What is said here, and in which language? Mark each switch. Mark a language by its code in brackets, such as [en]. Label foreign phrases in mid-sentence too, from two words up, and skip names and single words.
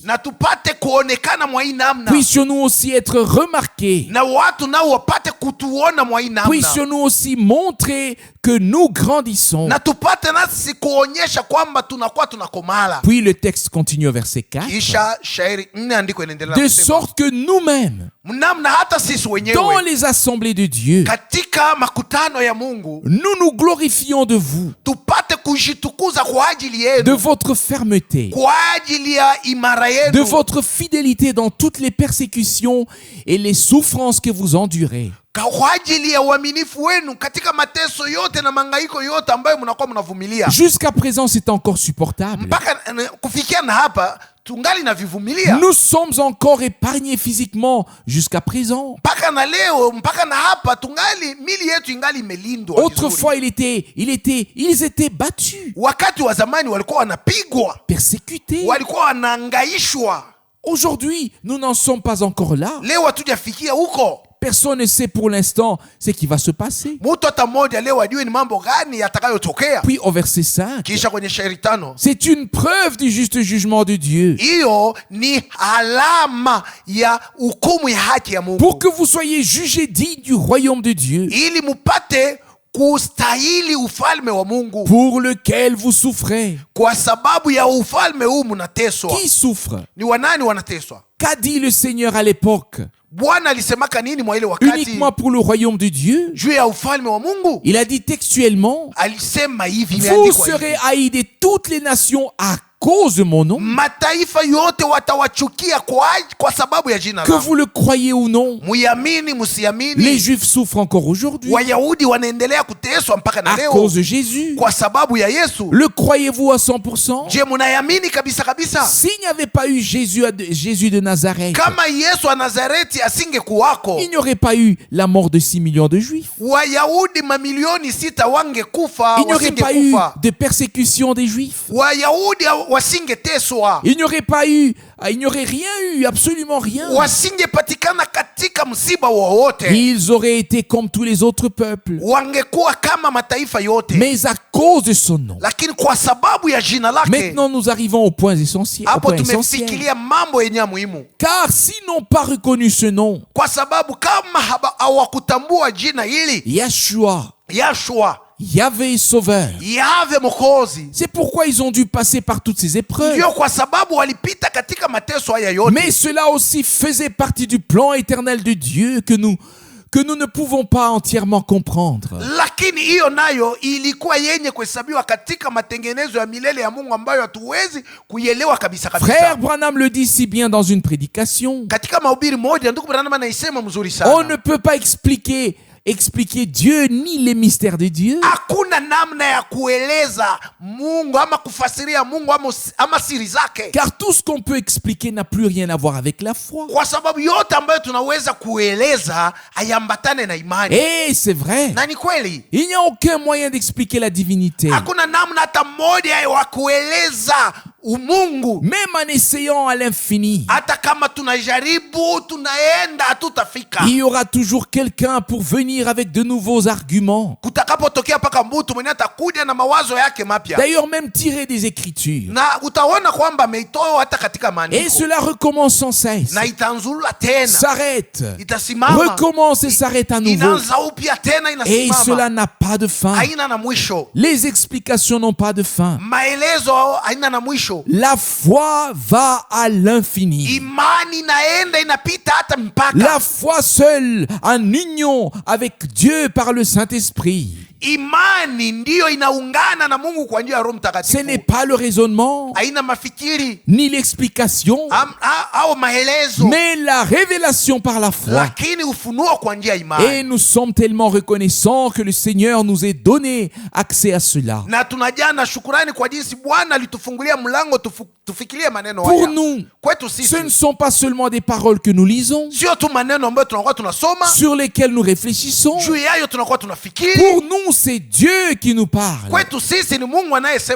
[sw] Na tupate kuonekana mwa hii namna. [fr] Puissions-nous aussi être remarqués. [sw] Na watu nao wapate kutuona mwa hii namna. [fr] Puissions-nous aussi montrer que nous grandissons. [sw] Na tupate nasi kuonyesha kwamba tunakuwa tunakomala. [fr] Puis le texte continue au verset 4. [sw] Kisha shairi 4 andiko inaendelea anaendelea [fr] de [sw] kusema, [fr] sorte que nous-mêmes, [sw] namna hata sisi [fr] dans [sw] wenyewe [fr] les assemblées de Dieu, [sw] katika makutano ya Mungu [fr] nous nous glorifions de vous, [sw] tupate kujitukuza kwa ajili [fr] de [sw] yenu, [fr] votre fermeté, [sw] kwa ajili ya imara [fr] de [sw] yenu, [fr] votre fidélité dans toutes les persécutions et les souffrances que vous endurez. [sw] kwa ajili ya uaminifu wenu katika mateso yote na mangaiko yote ambayo mnakuwa mnavumilia. [fr] Jusqu'à présent, c'est encore supportable. [sw] Mpaka kufikia na hapa tungali na vivumilia. [fr] Nous sommes encore épargnés physiquement jusqu'à présent. [sw] Mpaka na leo, mpaka na hapa tungali mili yetu ingali imelindwa. [fr] Autrefois, ils étaient battus, [sw] Wakati wa zamani walikuwa wanapigwa, [fr] persécutés. [sw] walikuwa wanaangaishwa. [fr] Aujourd'hui, nous n'en sommes pas encore là. [sw] Leo hatujafikia huko. [fr] Personne ne sait pour l'instant ce qui va se passer. [sw] Mtu hata mmoja leo ajue ni mambo gani yatakayotokea. [fr] Puis au verset 5, [sw] Kisha kwenye shairi 5, [fr] c'est une preuve du juste jugement de Dieu, [sw] hiyo ni alama ya hukumu ya haki ya Mungu, [fr] pour que vous soyez jugés dignes du royaume de Dieu, [sw] ili mupate kustahili ufalme wa Mungu, [fr] pour lequel vous souffrez. [sw] kwa sababu ya ufalme huu mnateswa. [fr] Qui souffre? [sw] Ni wanani wanateswa? [fr] Qu'a dit le Seigneur à l'époque? [sw] Bwana alisemaka nini mwa ile wakati [fr] Uniquement pour le royaume de Dieu? [sw] juu ya ufalme wa Mungu? [fr] Il a dit textuellement, [sw] Alisema hivi, [fr] vous [sw] imeandikwa [fr] serez [sw] hivi, [fr] haïs de toutes les nations à cause de mon nom, [sw] mataifa yote watawachukia kwa sababu ya jina [fr] que [sw] langu. [fr] vous le croyez ou non. [sw] Muyamini [fr] Les [sw] musiamini, [fr] Juifs souffrent encore aujourd'hui [sw] Wayahudi wanaendelea kuteswa mpaka na [fr] à [sw] leo [fr] cause de Jésus. [sw] kwa sababu ya Yesu. [fr] Le croyez-vous à 100%? [sw] Je, munayamini kabisa kabisa? [fr] S'il n'y avait pas eu Jésus de Nazareth, [sw] Kama Yesu wa Nazareti asingekuwako, [fr] il n'y aurait pas eu la mort de 6 millions de Juifs. [sw] Wayahudi mamilioni 6 wangekufa, [fr] Il n'y aurait pas eu [sw] wasingekufa. [fr] de persécution des Juifs. [sw] Wayahudi wasingeteswa, [fr] Il n'y aurait rien eu, absolument rien. [sw] wasingepatikana katika msiba wowote, [fr] Ils auraient été comme tous les autres peuples. [sw] wangekuwa kama mataifa yote. [fr] Mais à cause de son nom, [sw] Lakini kwa sababu ya jina lake, [fr] maintenant nous arrivons au point essentiel. [sw] hapo tumefikiria mambo yenye muhimu. [fr] Car s'ils n'ont pas reconnu ce nom, [sw] Kwa sababu kama hawakutambua jina hili Yeshua, Yahshua, [fr] Yahvé Sauveur, [sw] Yahve Mwokozi, [fr] c'est pourquoi ils ont dû passer par toutes ces épreuves. [sw] ndio kwa sababu walipita katika mateso haya yote. [fr] Mais cela aussi faisait partie du plan éternel de Dieu que nous ne pouvons pas entièrement comprendre. [sw] Lakini hiyo nayo ilikuwa yenye kuhesabiwa katika matengenezo ya milele ya Mungu ambayo hatuwezi kuielewa kabisa kabisa. [fr] Frère Branham le dit si bien dans une prédication. [sw] Katika mahubiri moja ndugu Branham anaisema mzuri [fr] On ne [sw] sana. [fr] peut pas expliquer Dieu ni les mystères de Dieu. [sw] Hakuna namna ya kueleza Mungu ama kufasiria Mungu ama siri zake, [fr] Car tout ce qu'on peut expliquer n'a plus rien à voir avec la foi. [sw] kwa sababu yote ambayo tunaweza kueleza hayambatane na imani. [fr] Et c'est vrai. [sw] Na ni kweli, [fr] Il n'y a aucun moyen d'expliquer la divinité. [sw] hakuna namna hata moja wa kueleza umungu. [fr] Même en essayant à l'infini, [sw] Hata kama tunajaribu, tunaenda, hatutafika. [fr] il y aura toujours quelqu'un pour venir avec de nouveaux arguments. [sw] Kutakapotokea paka mtu mwenye atakuja na mawazo yake mapya, [fr] D'ailleurs, même tirés des Écritures. [sw] na utaona kwamba ameitoa hata katika [fr] Et [sw] maandiko, [fr] cela recommence sans cesse. [sw] na itanzulula tena, [fr] S'arrête, [sw] itasimama, [fr] recommence et s'arrête à nouveau. [sw] inaanza upya tena, [fr] Et cela [sw] inasimama, [fr] n'a pas de fin. [sw] haina na mwisho. [fr] Les explications n'ont pas de fin. [sw] Maelezo haina na mwisho. [fr] La foi va à l'infini. [sw] Imani inaenda inapita hata mpaka. [fr] La foi seule en union avec Dieu par le Saint-Esprit. [sw] Imani ndiyo inaungana na Mungu kwa njia ya Roho [fr] Ce [sw] Mtakatifu. [fr] n'est pas le raisonnement, [sw] Haina mafikiri [fr] ni l'explication, [sw] au maelezo, [fr] mais la révélation par la foi. [sw] lakini ufunuo kwa njia ya imani. [fr] Et nous sommes tellement reconnaissants que le Seigneur nous ait donné accès à cela. [sw] Na tunajaa na shukurani kwa jinsi Bwana alitufungulia mlango tufikirie maneno [fr] Pour [sw] haya. [fr] nous, [sw] Kwetu [fr] ce [sw] sisi [fr] ne sont pas seulement des paroles que nous lisons, [sw] sio tu maneno ambayo tunakuwa tunasoma, [fr] sur lesquelles nous réfléchissons. [sw] juu yayo tunakuwa tunafikiri. [fr] Pour nous, c'est Dieu qui nous parle. [sw] Kwetu sisi ni Mungu anayesema